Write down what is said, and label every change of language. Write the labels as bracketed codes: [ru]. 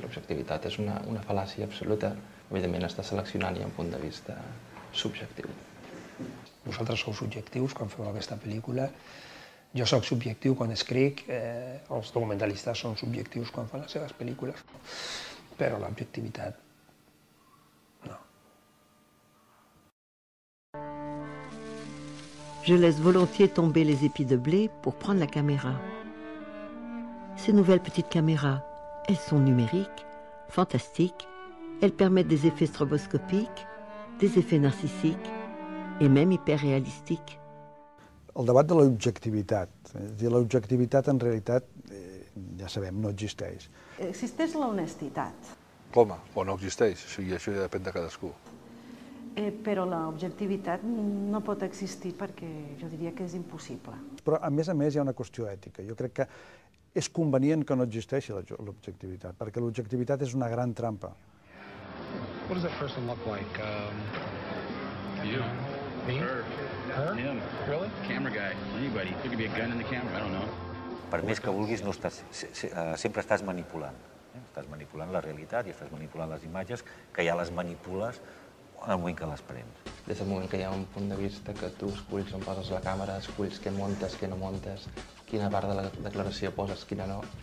[ca] L'objectivitat és una fal·làcia absoluta. Evidentment està seleccionant i un punt de vista subjectiu. Vosaltres sou subjectius quan feu aquesta pel·lícula. Jo sóc subjectiu quan escric, els documentalistes són subjectius quan fan les seves pel·lícules, però l'objectivitat no. [fr] Je laisse volontiers tomber les épis de blé pour prendre la caméra. Ces nouvelles petites caméras, elles sont numériques, fantastiques, elles permettent des effets stroboscopiques, des effets narcissiques et même hyper-réalistiques. [ca] El debat de l'objectivitat. L'objectivitat, en realitat, ja sabem, no existeix. Existeix l'honestitat. Home, o no existeix, i això ja depèn de cadascú. Però l'objectivitat no pot existir perquè jo diria que és impossible. Però, a més, hi ha una qüestió ètica. Jo crec que és convenient que no existeixi l'objectivitat, perquè l'objectivitat és una gran trampa. [en] What does that person look like? You. Me? Her. Him. Really? Camera guy. Anybody. There could be a gun in the camera. I don't know. [ca] Per més que vulguis, sempre estàs manipulant. Estàs manipulant la realitat i estàs manipulant les imatges, que ja les manipules en el moment que les prens. Des del moment que hi ha un punt de vista que tu esculls on poses la càmera, esculls què montes, què no montes, quina part de la declaració poses, quina no.